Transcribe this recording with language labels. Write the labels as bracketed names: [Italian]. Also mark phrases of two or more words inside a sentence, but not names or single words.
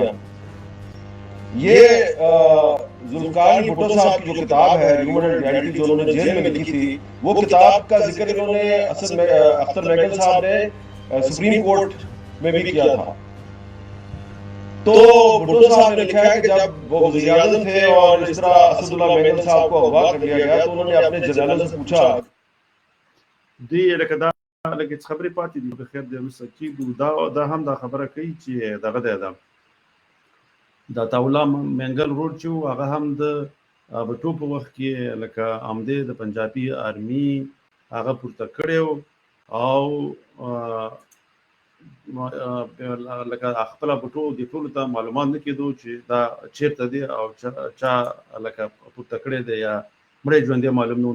[Urdu] یہ ذوالفقار علی بھٹو صاحب کی جو کتاب ہے ہیومن اینڈ ریئلٹی جو انہوں نے جیل میں لکھی تھی، وہ کتاب کا ذکر انہوں نے اختر مینگل صاحب نے سپریم کورٹ میں بھی کیا تھا. تو بھٹو صاحب نے لکھا ہے کہ جب وہ وزیر اعظم تھے اور اس طرح اسد اللہ مینگل صاحب کو اغوا کر لیا گیا تو انہوں نے اپنے جنرلوں سے پوچھا. [Pashto] دوی لکه دا لکه خبرې پاتې دي، بخیر دی وروسته کېږدو. دا هم دا خبره کوي چې دغه دی دا عطاالله مینګل ورور چې و هغه هم د بټو په وخت کې لکه آمدې د پنجابي آرمي هغه پورته کړی و او لکه خپله بټو د ټولو ته معلومات نه کېدو چې دا چېرته دی او چا لکه پورته کړی دی یا مړی ژوندی معلوم نه و.